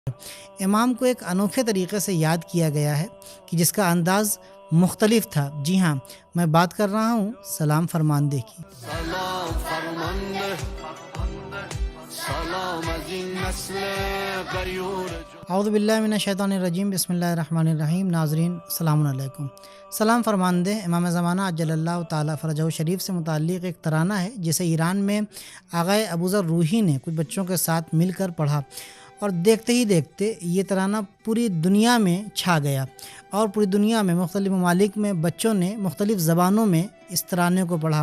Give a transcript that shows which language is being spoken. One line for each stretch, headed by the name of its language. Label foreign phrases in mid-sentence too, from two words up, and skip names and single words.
Urdu: امام کو ایک انوکھے طریقے سے یاد کیا گیا ہے کہ جس کا انداز مختلف تھا۔ جی ہاں، میں بات کر رہا ہوں سلام فرماندے کی۔
Persian: سلام فرمانده، سلام از این نسل غیور
Arabic: اعوذ باللہ من الشیطان الرجیم، بسم اللہ الرحمن الرحیم۔
Urdu: ناظرین
Arabic: السلام علیکم۔
Urdu: سلام فرماندے امام زمانہ
Arabic: عجل اللہ تعالیٰ فرجہ شریف
Urdu: سے متعلق ایک ترانہ ہے جسے ایران میں آغائے ابوذر روحی نے کچھ بچوں کے ساتھ مل کر پڑھا، اور دیکھتے ہی دیکھتے یہ ترانہ پوری دنیا میں چھا گیا، اور پوری دنیا میں مختلف ممالک میں بچوں نے مختلف زبانوں میں اس ترانے کو پڑھا۔